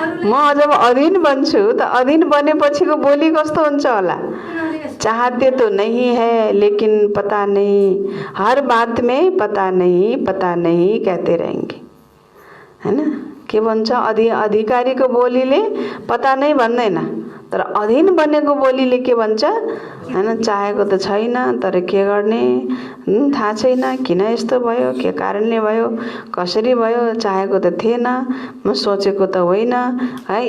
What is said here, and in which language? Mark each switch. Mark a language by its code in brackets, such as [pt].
[ne] म जब अधीन बन्छु त अधीन बनेपछिको बोली कस्तो हुन्छ होला? [hi] चाहते तो नहीं है लेकिन पता नहीं, हर बात में पता नहीं कहते रहेंगे हैन। [ne] के भन्छ अधिकारीको बोलीले [hi] पता नहीं [ne] भन्दैन, तर अधीन बनेको बोलीले के भन्छ हैन, चाहेको त छैन तर के गर्ने थाहा छैन, किन यस्तो भयो, के कारणले भयो, कसरी भयो, चाहेको त थिएन, म सोचेको त होइन है।